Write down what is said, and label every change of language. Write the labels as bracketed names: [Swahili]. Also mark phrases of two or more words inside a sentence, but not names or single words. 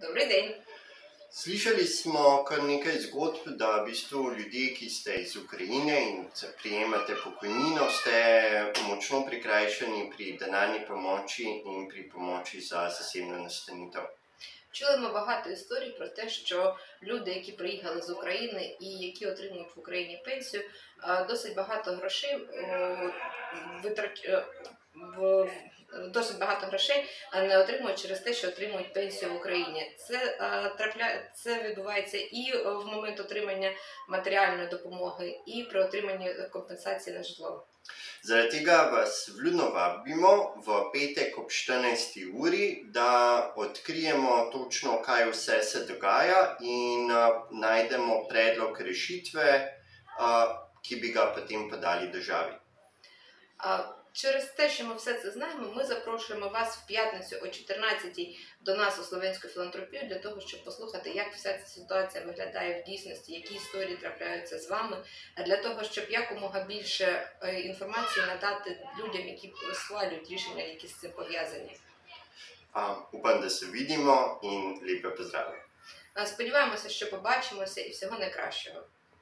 [Ukrainian] Добрий день. [Slovenian] Slišali smo kar nekaj zgodb, da v bistvu ljudje, ki ste iz Ukrajine in prejemate pokojnino, ste močno prikrajšani pri denarni pomoči in pri pomoči za zasebno nastanitev. [Ukrainian] Чули ми багато історій про те, що люди, які приїхали з України і які отримують в Україні пенсію, досить багато грошей не отримують через те, що отримують пенсію в Україні. Це відбувається і в момент отримання матеріальної допомоги, і при отриманні компенсації на житло. [Slovenian] Zaradi tega vas vljudno vabimo v petek ob 14. uri, da odkrijemo točno, kaj vse se dogaja in najdemo predlog rešitve, ki bi ga potem podali državi. [Ukrainian] Через те, що ми все це знаємо, ми запрошуємо вас в п'ятницю о 14-й до нас у Слов'янську філантропію для того, щоб послухати, як вся ця ситуація виглядає в дійсності, які історії трапляються з вами, для того, щоб якомога більше інформації надати людям, які схвалюють рішення, які з цим пов'язані. [Slovenian] Upam, da se vidimo in lepe pozdrave. [Ukrainian] Сподіваємося, що побачимося і всього найкращого.